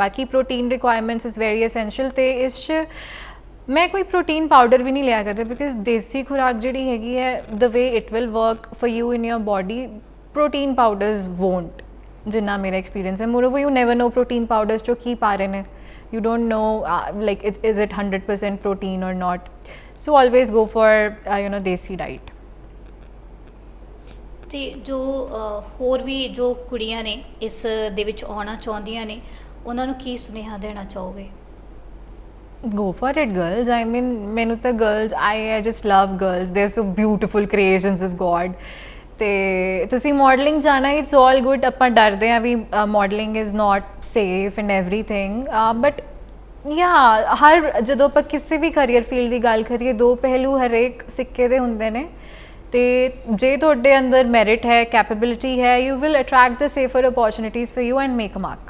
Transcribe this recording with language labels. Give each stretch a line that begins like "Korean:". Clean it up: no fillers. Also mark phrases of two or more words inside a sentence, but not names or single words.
Punjabi: ਬਾਕੀ
English: protein requirements is very essential.
Punjabi: ਅਤੇ ਇਸ 'ਚ ਮੈਂ ਕੋਈ
English: protein powder
Punjabi: ਵੀ ਨਹੀਂ ਲਿਆ ਕਰਦਾ, ਬਿਕਾਜ਼ ਦੇਸੀ ਖੁਰਾਕ ਜਿਹੜੀ ਹੈਗੀ ਹੈ
English: the way it will work for you in your body, protein powders won't,
Punjabi: ਜਿੰਨਾ ਮੇਰਾ ਐਕਸਪੀਰੀਅੰਸ ਹੈ।
English: Moreover you never know protein powders
Punjabi: 'ਚੋਂ ਕੀ ਪਾ ਰਹੇ ਨੇ,
English: you don't know like is it 100% protein or not। so always go for desi diet।
Punjabi: ਤੇ ਜੋ ਹੋਰ ਵੀ ਜੋ ਕੁੜੀਆਂ ਨੇ ਇਸ ਦੇ ਵਿੱਚ ਆਉਣਾ ਚਾਹੁੰਦੀਆਂ ਨੇ, ਉਹਨਾਂ ਨੂੰ ਕੀ ਸੁਨੇਹਾ ਦੇਣਾ ਚਾਹੋਗੇ?
English: go for it girls। I mean
Punjabi: ਮੈਨੂੰ ਤਾਂ
English: girls I just love girls, they're so beautiful creations of God।
Punjabi: ਤੇ ਤੁਸੀਂ ਮਾਡਲਿੰਗ ਜਾਣਾ
English: it's all good.
Punjabi: ਆਪਾਂ ਡਰਦੇ ਹਾਂ ਵੀ
English: modeling is not safe and everything, but ya
Punjabi: ਹਰ ਜਦੋਂ ਆਪਾਂ ਕਿਸੇ ਵੀ
English: career field
Punjabi: ਦੀ ਗੱਲ ਕਰੀਏ, 2 ਪਹਿਲੂ ਹਰੇਕ ਸਿੱਕੇ ਦੇ ਹੁੰਦੇ ਨੇ। ਤੇ ਜੇ ਤੁਹਾਡੇ ਅੰਦਰ ਮੈਰਿਟ ਹੈ, ਕੈਪੇਬਿਲਿਟੀ ਹੈ,
English: you will attract the safer opportunities for you and make a mark.